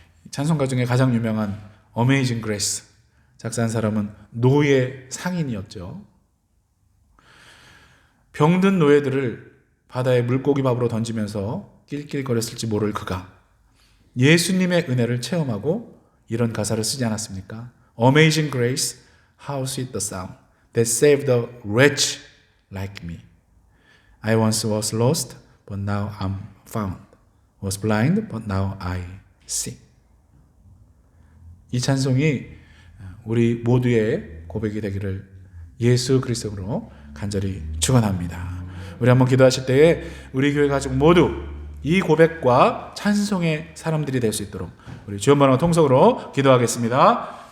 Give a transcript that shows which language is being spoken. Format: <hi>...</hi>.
<ko>찬송가 중에 가장 유명한 Amazing Grace 작사한 사람은 노예 상인이었죠. 병든 노예들을 바다에 물고기 밥으로 던지면서 낄낄거렸을지 모를 그가 예수님의 은혜를 체험하고 이런 가사를 쓰지 않았습니까?</ko> <en>Amazing grace, how sweet the sound that saved a wretch like me. I once was lost, but now I'm found. Was blind, but now I see.</en> <ko>이 찬송이 우리 모두의 고백이 되기를 예수 그리스도로 간절히 축원합니다. 우리 한번 기도하실 때에 우리 교회 가족 모두 이 고백과 찬송의 사람들이 될 수 있도록 우리 주여 번호 통성으로 기도하겠습니다.</ko>